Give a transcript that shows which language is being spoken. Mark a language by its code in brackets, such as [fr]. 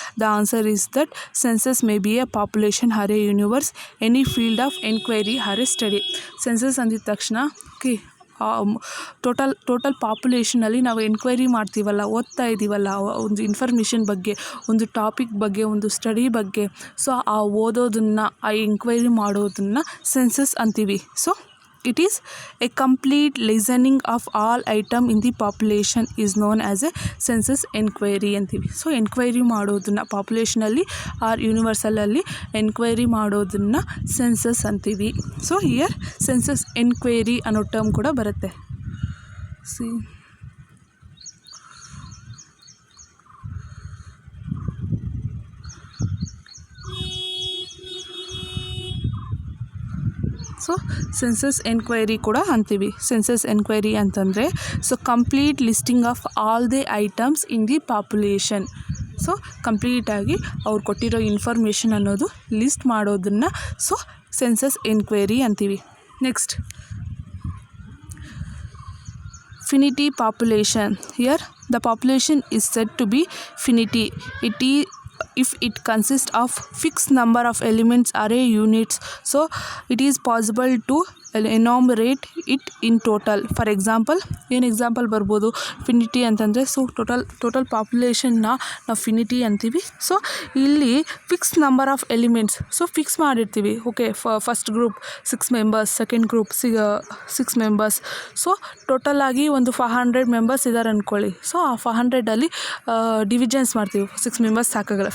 [en] The answer is that census may be a population or a universe, any field of enquiry or a study. [kn] Census ಅಂದಿದ ತಕ್ಷಣ okay total ಪಾಪ್ಯುಲೇಷನಲ್ಲಿ ನಾವು enquiry ಮಾಡ್ತೀವಲ್ಲ, ಓದ್ತಾ ಇದ್ದೀವಲ್ಲ ಒಂದು information ಬಗ್ಗೆ, ಒಂದು topic ಬಗ್ಗೆ, ಒಂದು ಸ್ಟಡಿ ಬಗ್ಗೆ. ಸೊ ಆ ಓದೋದನ್ನು, ಆ ಎಂಕ್ವೈರಿ ಮಾಡೋದನ್ನು ಸೆನ್ಸಸ್ ಅಂತೀವಿ. [en] So it is a complete listening of all item in the population is known as a census enquiry ಅಂತೀವಿ. [kn] ಸೊ ಎನ್ಕ್ವೈರಿ ಮಾಡೋದನ್ನು ಪಾಪ್ಯುಲೇಷನಲ್ಲಿ ಆರ್ ಯೂನಿವರ್ಸಲಲ್ಲಿ ಎನ್ಕ್ವೈರಿ ಮಾಡೋದನ್ನು ಸೆನ್ಸಸ್ ಅಂತೀವಿ. ಸೊ ಹಿಯರ್ ಸೆನ್ಸಸ್ ಎನ್ಕ್ವೈರಿ ಅನ್ನೋ ಟರ್ಮ್ ಕೂಡ ಬರುತ್ತೆ. ಸಿ ಸೊ ಸೆನ್ಸಸ್ ಎನ್ಕ್ವೈರಿ ಕೂಡ ಅಂತೀವಿ. [en] Census enquiry ಅಂತಂದರೆ so complete listing of all the items in the population. [kn] So ಕಂಪ್ಲೀಟಾಗಿ ಅವ್ರು ಕೊಟ್ಟಿರೋ ಇನ್ಫಾರ್ಮೇಷನ್ ಅನ್ನೋದು ಲಿಸ್ಟ್ ಮಾಡೋದನ್ನು ಸೊ ಸೆನ್ಸಸ್ ಎನ್ಕ್ವೈರಿ ಅಂತೀವಿ. [en] Next finity population. Here the population is said to be finity. If it consists of fixed number of elements array units, so it is possible to enumerate it in total. For example, [kn] ಏನು example ಬರ್ಬೋದು ಫಿನಿಟಿ ಅಂತಂದರೆ. So total ಪಾಪ್ಯುಲೇಷನ್ನ ನಾವು ಫಿನಿಟಿ ಅಂತೀವಿ. So ಇಲ್ಲಿ fix number of elements so fix ಮಾಡಿರ್ತೀವಿ. [en] Okay, first group 6 members, second group 6 members. [kn] So ಟೋಟಲಾಗಿ ಒಂದು 500 members ಇದ್ದಾರೆ ಅಂದ್ಕೊಳ್ಳಿ. ಸೊ ಆ 500ಅಲ್ಲಿ ಡಿವಿಷನ್ಸ್ ಮಾಡ್ತೀವಿ. 6 ಮೆಂಬರ್ಸ್ ಸಾಕಾಗಲ್ಲ.